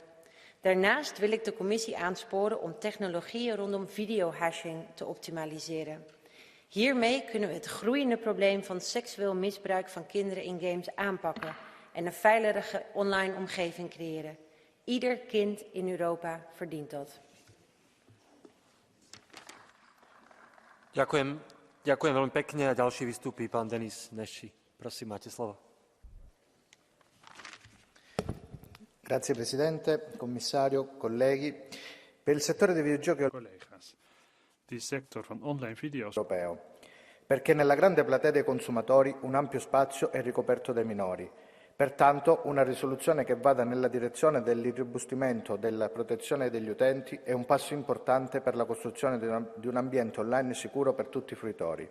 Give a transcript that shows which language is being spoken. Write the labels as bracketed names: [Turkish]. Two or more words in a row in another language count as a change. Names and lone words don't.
[Dutch] Daarnaast wil ik de Commissie aansporen om technologieën rondom videohashing te optimaliseren. Hiermee kunnen we het groeiende probleem van seksueel misbruik van kinderen in games aanpakken en een veilige online omgeving creëren. Ieder kind in Europa verdient dat. [Slovak] Ďakujem veľmi pekne a ďalší vystúpi pán Denis Nesci. Prosím, máte slovo. [Italian] Grazie Presidente, Commissario, colleghi. Per il settore dei videogiochi [Dutch] Die sector van online video's [Italian] europeo, perché nella grande platea dei consumatori un ampio spazio è ricoperto dai minori. Pertanto una risoluzione che vada nella direzione dell'irrobustimento della protezione degli utenti è un passo importante per la costruzione di un ambiente online sicuro per tutti i fruitori.